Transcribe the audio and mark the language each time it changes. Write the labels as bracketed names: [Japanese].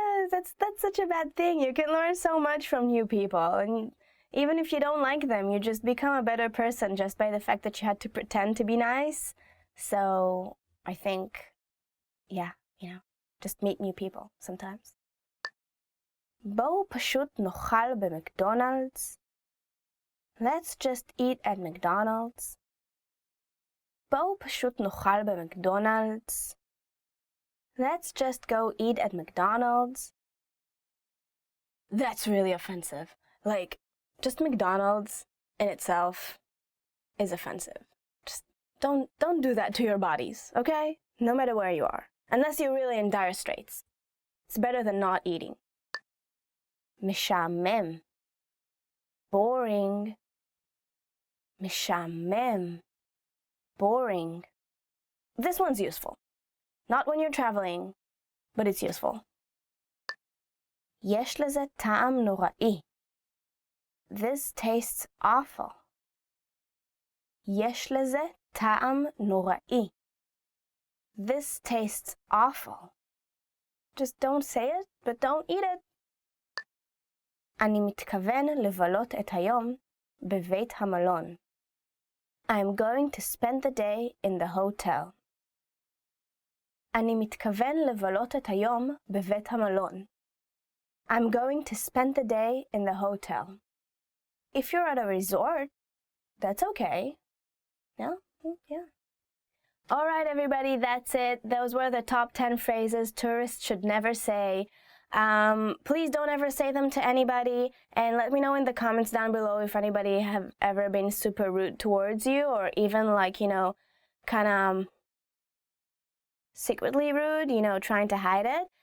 [English] That's such a bad thing. You can learn so much from new people, and even if you don't like them, you just become a better person just by the fact that you had to pretend to be nice. So I think, yeah, just meet new people sometimes. [Hebrew] בואו פשוט נאכל במקדונלדס. [English] Let's just eat at McDonald's. [Hebrew] בואו פשוט נאכל במקדונלדס. [English] Let's just go eat at McDonald's. That's really offensive. Like, just McDonald's in itself is offensive. Just don't do that to your bodies, okay? No matter where you are. Unless you're really in dire straits. It's better than not eating. משעמם. Boring. משעמם. Boring. This one's useful. Not when you're traveling, but it's useful. [Hebrew] יש לזה טעם נוראי. [English] This tastes awful. [Hebrew] יש לזה טעם נוראי. [English] This tastes awful. Just don't say it, but don't eat it. [Hebrew] אני מתכוון לבלות את היום בבית המלון. [English] I'm going to spend the day in the hotel. [Hebrew] אני מתכוון לבלות את היום בבית המלון. [English] I'm going to spend the day in the hotel. If you're at a resort, that's okay. Yeah. All right, everybody, that's it. Those were the top 10 phrases tourists should never say. Please don't ever say them to anybody, and let me know in the comments down below if anybody have ever been super rude towards you, or even kind of secretly rude, trying to hide it.